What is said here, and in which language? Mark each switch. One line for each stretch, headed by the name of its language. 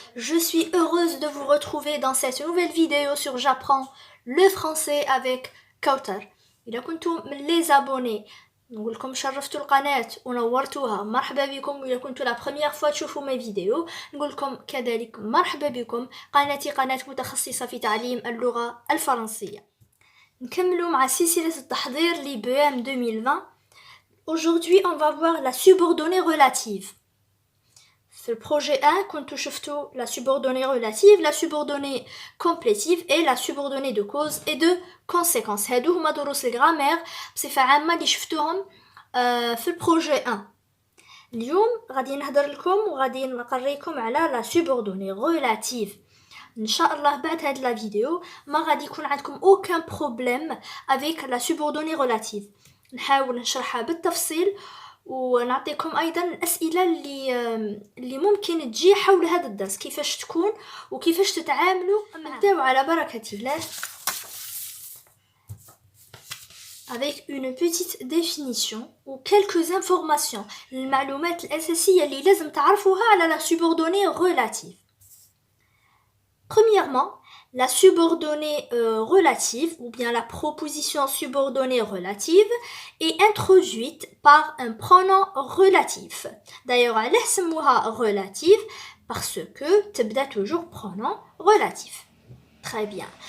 French: Je suis heureuse de vous retrouver dans cette nouvelle vidéo sur J'apprends le français avec Kautar.
Arabic: إذا كنتم من
French: les abonnés
Arabic: نقول لكم شرفتوا القناة ونورتوها مرحبا بكم. وإذا كنتوا
French: la première fois
Arabic: تشوفوا
French: mes vidéos
Arabic: نقول لكم كذلك مرحبا بكم. قناتي قناة متخصصة في تعليم اللغة الفرنسية. نكملوا مع سلسلة التحضير ل BEM 2020.
French: Aujourd'hui, on va voir la subordonnée relative. C'est le projet 1,
Arabic: كنتو شفتو
French: la subordonnée relative, la subordonnée complétive et la subordonnée de cause et de conséquence.
Arabic: هادو هما دروس الجرامير بصفة عامة اللي شفتوهم في البروجي 1. اليوم غادي نهضر لكم وغادي نقريكم على
French: la subordonnée relative.
Arabic: ان شاء الله بعد هاد لا فيديو ما غادي يكون عندكم
French: aucun problème avec la subordonnée relative.
Arabic: نحاول نشرحها بالتفصيل ونعطيكم ايضا الاسئله اللي ممكن تجي حول هذا الدرس كيفاش تكون وكيفاش تتعاملوا. نبداو على بركه الله
French: avec une petite définition ou quelques informations.
Arabic: المعلومات الاساسيه اللي لازم تعرفوها على
French: la subordonnée relative. Premièrement, la subordonnée relative ou bien la proposition subordonnée relative est introduite par un pronom relatif. D'ailleurs, elle est relative parce que
Arabic: تبدأ
French: toujours pronom relatif. Très bien.